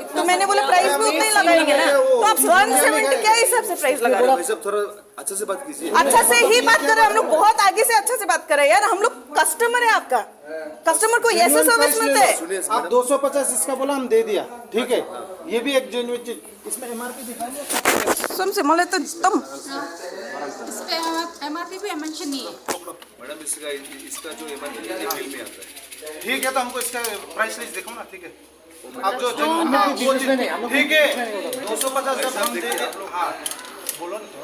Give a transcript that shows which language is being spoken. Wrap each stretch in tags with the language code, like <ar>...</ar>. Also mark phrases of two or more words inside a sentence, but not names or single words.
<hi>तो मैंने बोला प्राइस भी उतना ही लगाएंगे ना, तो आप 170 क्या हिसाब से प्राइस लगा रहे हो? भाई साहब थोड़ा अच्छा से बात कीजिए। अच्छा से ही बात कर रहे हैं हम लोग, बहुत आगे से अच्छा से बात कर रहे हैं यार। हम लोग कस्टमर है आपका, कस्टमर को ऐसा सर्विस मिलता है। आप 250 इसका बोला, हम दे दिया, ठीक है। ये भी एक जेन्युइन चीज, इसमें एमआरपी दिखाइए।</hi> <ne>सुन मलाई त एकदम</ne> <hi>इस पे एमआरपी भी मेंशन नहीं है। मैडम इसका जो एमआरपी बिल में आता है, ठीक है। तो हमको इसका</hi> <en>price list</en> <hi>देखो ना, ठीक है। आप जो ठीक है 250 जब हम दे, हाँ बोलो ना।</hi>